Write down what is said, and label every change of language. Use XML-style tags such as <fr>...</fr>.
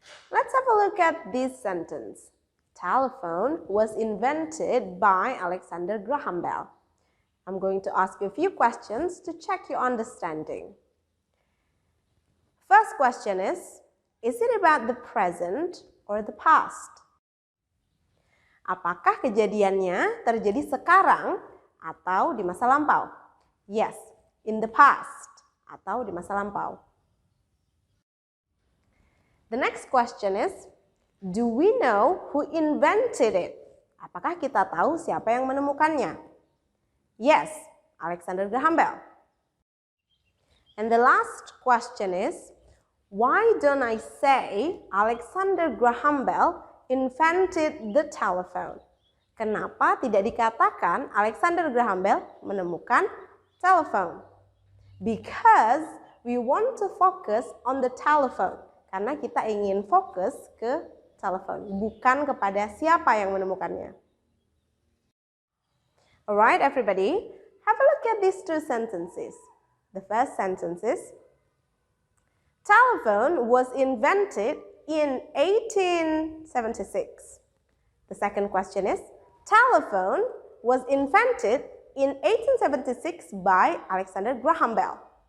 <en>Let's have a look at this sentence. Telephone was invented by Alexander Graham Bell. I'm going to ask you a few questions to check your understanding. First question is it about the present or the past?</en> <id>Apakah kejadiannya terjadi sekarang atau di masa lampau?</id> <en>Yes, in the past</en> <id>atau di masa lampau.</id> <en>The next question is, do we know who invented it?</en> <id>Apakah kita tahu siapa yang menemukannya?</id> <en>Yes, Alexander Graham Bell. And the last question is, why don't I say Alexander Graham Bell invented the telephone?</en> <id>Kenapa tidak dikatakan Alexander Graham Bell menemukan telepon?</id> <en>Because we want to focus on the telephone.</en> <id>Karena kita ingin fokus ke telepon, bukan kepada siapa yang menemukannya.</id> <en>Alright, everybody, have a look at these two sentences. The first sentence is, telephone was invented in 1876. The second question is, telephone was invented in 1876 by Alexander Graham Bell.</en>